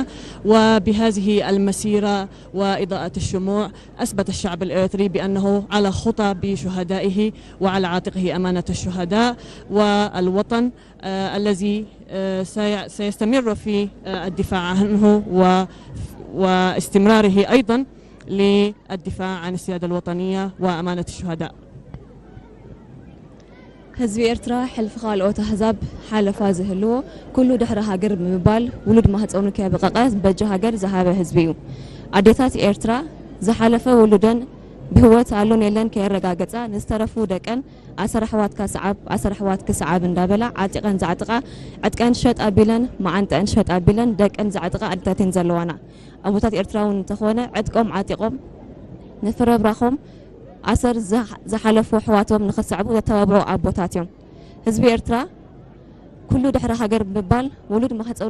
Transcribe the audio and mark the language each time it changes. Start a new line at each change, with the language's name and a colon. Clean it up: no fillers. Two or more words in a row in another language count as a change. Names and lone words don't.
Arabic: وبهذه المسيرة وإضاءة الشموع أثبت الشعب الإريتري بأنه على خطى بشهدائه وعلى عاتقه أمانة الشهداء والوطن الذي سيستمر في الدفاع عنه واستمراره أيضا للدفاع عن السيادة الوطنية وأمانة الشهداء.
Tigrinya: ህዝቢ ኤርትራ ሕልፊ ካልኦት ኣሕዛብ ሓለፋ ዝህልዎ ኩሉ ድሕሪ ሃገር ብምባል ውሉድ ማህፀኑ ከይበቐቐ በጀ ሃገር ዝሃበ ህዝቢ እዩ። ኣዴታት ኤርትራ ዝሓለፈ ውሉደን ብህይወት ኣሎን የለን ከይረጋገፃ ንዝተረፉ ደቀን ኣሰራሕዋትካ ሰዓብ ኣሰራሕዋትክ ሰዓብ እንዳበላ ዓጢቐን ዘዓጥቓ ዕጥቀን ሸጥ ኣቢለን መዓንጠአን ሸጥ ኣቢለን ደቀን ዘዓጥቓ ኣዴታትን ዘለዋና ኣቦታት ኤርትራውን እንተኾነ ዕጥቆም ዓጢቆም ንፍረብራኾም ኣሰር ዝሓለፉ ኣሕዋቶም ንኽሰዕቡ ዘተባብዑ ኣቦታት እዮም። ህዝቢ ኤርትራ ኩሉ ድሕሪ ሃገር ብምባል ውሉድ ማህፀኑ